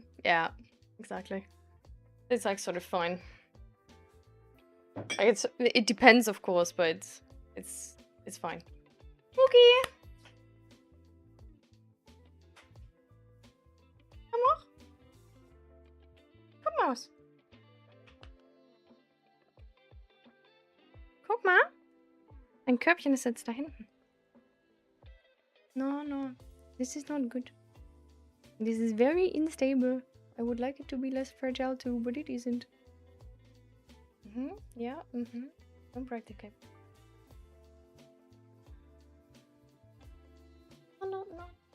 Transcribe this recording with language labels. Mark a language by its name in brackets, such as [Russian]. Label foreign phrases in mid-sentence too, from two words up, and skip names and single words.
[English] Yeah, exactly. It's like sort of fine. Like it depends, of course, but it's fine. [Dutch] Okay. Kom maar. Kom maar eens. [German] Guck mal. Ein Körbchen ist jetzt da hinten. [English] No, no. This is not good. This is very unstable. I would like it to be less fragile too, but it isn't. Yeah, Don't break the cape. Oh, no, no.